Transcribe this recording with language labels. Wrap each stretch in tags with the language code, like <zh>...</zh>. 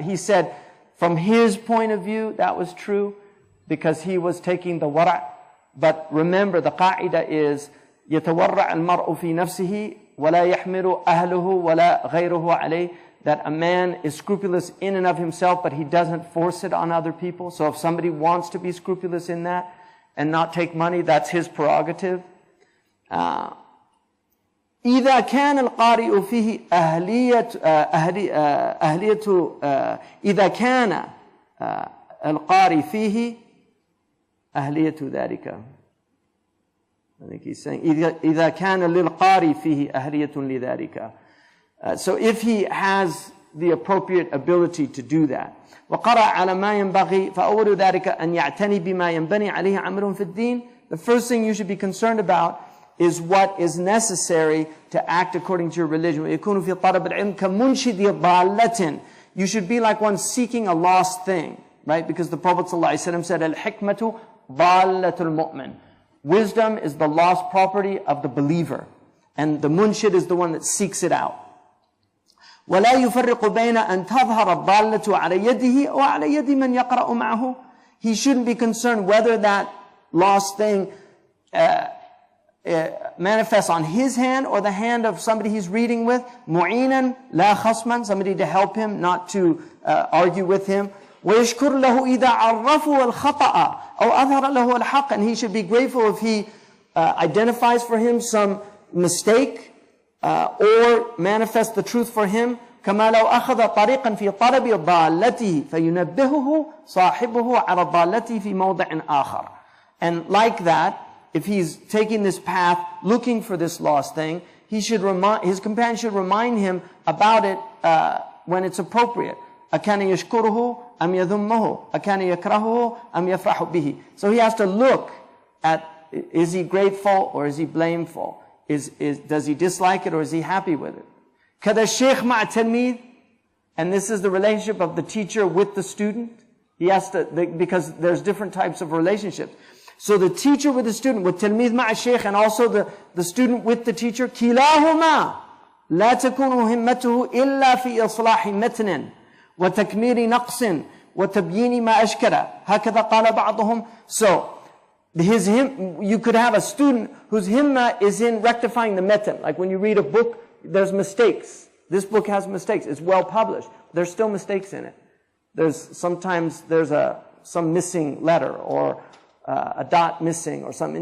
<en>He said, from his point of view, that was true, because he was taking the wara', but remember, the qa'ida is,</en> <ar>يتورع المرء في نفسه وَلَا يَحْمِلُ أَهْلُهُ وَلَا غَيْرُهُ عَلَيْهِ,</ar> <en>that a man is scrupulous in and of himself, but he doesn't force it on other people. So if somebody wants to be scrupulous in that and not take money, that's his prerogative.</en> <ar>إذا كان القارئ فيه إذا كان القارئ فيه أهلية ذلك.</ar> <en>I think he's saying</en> <ar>إذا كان للقارئ فيه أهلية لذلك.</ar> <en>So if he has the appropriate ability to do that.</en> <ar>وقرأ على ما ينبغي فأول ذلك أن يعتني بما ينبني عليه عمل في الدين.</ar> <en>The first thing you should be concerned about is what is necessary to act according to your religion.</en> <ar>ويكون في طلب العلم كمنشد ضالة.</ar> <en>You should be like one seeking a lost thing, right? Because the Prophet ﷺ said,</en> <ar>الحكمة ضالة المؤمن.</ar> <en>Wisdom is the lost property of the believer. And the munshid is the one that seeks it out.</en> <ar>ولا يفرق بين أن تظهر الضالة على يده أو على يد من يقرأ معه.</ar> <en>He shouldn't be concerned whether that lost thing manifests on his hand or the hand of somebody he's reading with.</en> <ar>معينا لا خصما,</ar> <en>somebody to help him, not to argue with him.</en> <ar>ويشكر له إذا عرفه الخطأ أو أظهر له الحق.</ar> <en>And he should be grateful if he identifies for him some mistake or manifest the truth for him.</en> <ar>كما لو أخذ طريقا في طلب ضالته فينبهه صاحبه على ضالته في موضع آخر.</ar> <en>And like that, if he's taking this path, looking for this lost thing, his companion should remind him about it when it's appropriate.</en> <ar>أكان يشكره أم يذمه أكان يكرهه أم يفرح به.</ar> <en>So he has to look at, is he grateful or is he blameful? Does he dislike it or is he happy with it?</en> <ar>كذا الشيخ مع التلميذ,</ar> <en>and this is the relationship of the teacher with the student. He has to, because there's different types of relationships. So the teacher with the student, with</en> <ar>تلميذ مع الشيخ,</ar> <en>and also the student with the teacher,</en> <ar>كلاهما لا تكون همته إلا في إصلاح متن وتكميل نقص وتبيين ما أشكله هكذا قال بعضهم.</ar> <en>So you could have a student whose himma is in rectifying the metan. Like when you read a book, there's mistakes. This book has mistakes. It's well published. There's still mistakes in it. Sometimes there's some missing letter or a dot missing or something.</en>